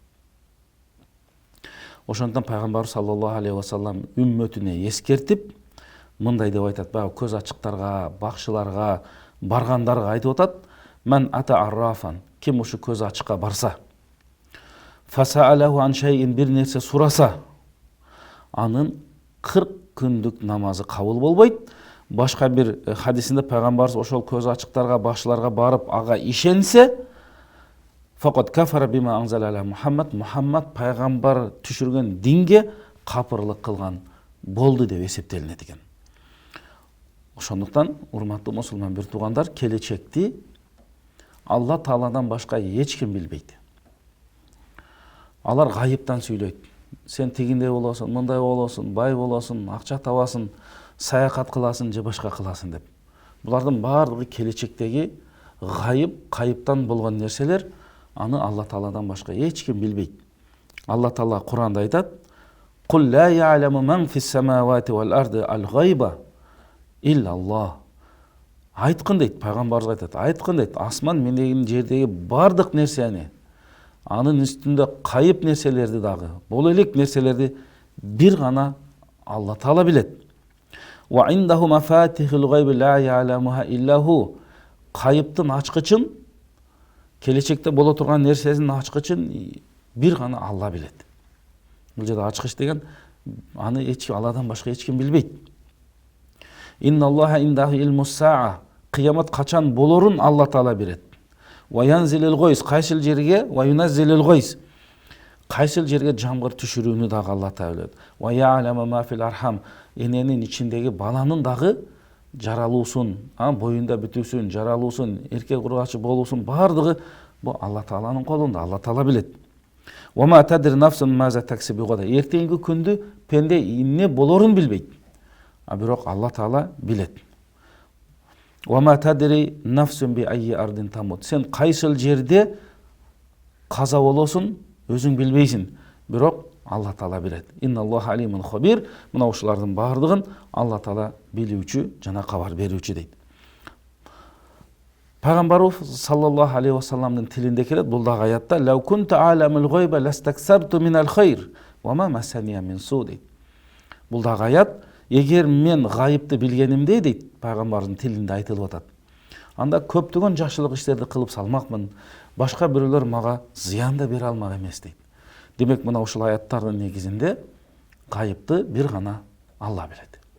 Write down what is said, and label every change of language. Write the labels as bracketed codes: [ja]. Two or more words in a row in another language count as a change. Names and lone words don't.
[ky] Ошондон пайгамбар [ar] صلى الله عليه وسلم [ky] үммөтүнө эскертип, мындай деп айтат, баягы көз ачыктарга, бакчыларга, баргандарга айтып атат: [ar] "من أتى عرافا", [ky] ким ушу көз ачыкка барса, [ar] فسأله عن شيء, [ky] бир нерсе сураса, анын 40 күндүк намазы кабыл болбойт. Башка бир хадисинде пайгамбарыбыз ошол көз ачыктарга, бакчыларга барып ага ишенсе, [ar] فقد كفر بما أنزل على محمد, [ky] Мухаммад пайгамбар түшүргөн динге капырлык кылган болду деп эсептелинет экен. Ошондуктан урматтуу мусулман бир туугандар, келечекти Алла Тааладан башка эч ким билбейт. Алар гайыптан сүйлөйт. Сен тигиндей болосуң, мындай болосуң, бай болосуң, акча табасың, саякат кыласың же башка кыласың деп. Булардын баардыгы келечектеги гайып, кайыптан болгон нерселер, аны Алла Тааладан башка эч ким билбейт. Алла Таала Куранда айтат: [ar] "قل لا يعلم من في السماوات والأرض الغيب إلا الله". [ky] Айткын дейт, пайгамбарыбыз айтат, айткын дейт, асман менен жердеги бардык нерсени, анын үстүндө кайып нерселерди дагы, боло элек нерселерди бир гана Алла Таала билет. [ar] وعنده مفاتح الغيب لا يعلمها إلا هو. [ky] Кайыптын ачкычын, келечекте боло турган нерсесин ачкычын бир гана Алла билет. Бул жерде ачкыч деген аны эч ким, Алладан башка эч ким билбейт. [ar] إن الله عنده علم الساعة. [ky] Кыямат качан болорун Алла Таала билет. [ar] وينزل الغيث, [ky] кайсыл жерге, [ar] وينزل الغيث, [ky] кайсыл жерге жамгыр түшүрүүнү дагы Алла Таала билет. [ar] ويعلم ما في الأرحام, [ky] эненин ичиндеги баланын дагы жаралуусун, боюнда бүтүүсүн, жаралуусун, эркек ургачы болуусун бардыгы бу Алла Тааланын колунда, Алла Таала билет. [ar] وما تدري نفس ماذا تكسب غدا. [ky] Эртеңки күндү пенде эмне болорун билбейт. Бирок Алла Таала билет. [ar] وما تدري نفس بأي أرض تموت. [ky] Сен кайсыл жерде каза болосуң, өзүң билбейсиң. Бирок Алла Таала билет. [ar] إن الله عليم خبير. [ky] Мына ушулардын бардыгын Алла Таала билүүчү жана кабар берүүчү дейт. Пайгамбарыбыз [ar] صلى الله عليه [ky] вассаламдын тилинде келет, бул дагы аятта: [ar] "لو كنت أعلم الغيب لاستكثرت من الخير وما مسني السوء" дейт. [ky] Бул дагы аят, эгер мен гайыпты билгенимде дейт, пайгамбардын тилинде айтылып атат, анда көптөгөн жакшылык иштерди кылып салмакмын, башка бирөөлөр мага зыян да бере алмак эмес дейт. Демек мына ушул аяттардын негизинде гайыпты бир гана Алла билет.